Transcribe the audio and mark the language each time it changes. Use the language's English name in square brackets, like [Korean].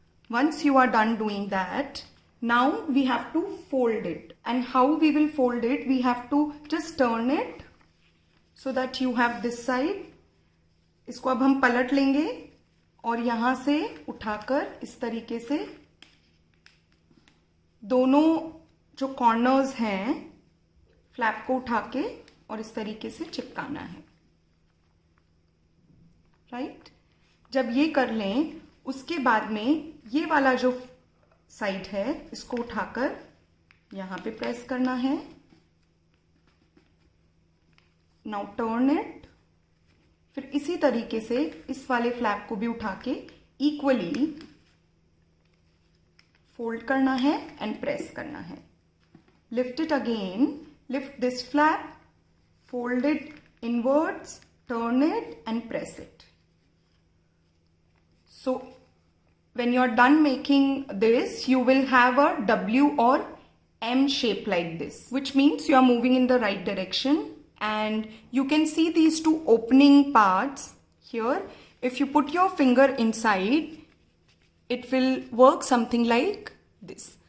[English] Once you are done doing that, now we have to fold it. And how we will fold it? We have to just turn it so that you have this side. [Hindi] इसको अब हम पलट लेंगे और यहां से उठाकर इस तरीके से दोनों जो कॉर्नर्स हैं फ्लैप को उठा के और इस तरीके से चिपकाना है। राइट? जब ये कर लें, उसके बाद में ये वाला जो साइड है इसको उठाकर यहां पे प्रेस करना है। [English] Now turn it. [Hindi] फिर इसी तरीके से इस वाले फ्लैप को भी उठा के इक्वली फोल्ड करना है एंड प्रेस करना है। [English] Lift it again, lift this flap, fold it inwards, turn it and press it. So when you are done making this, you will have a W or M shape like this, which means you are moving in the right direction. And you can see these two opening parts here. If you put your finger inside, it will work something like this.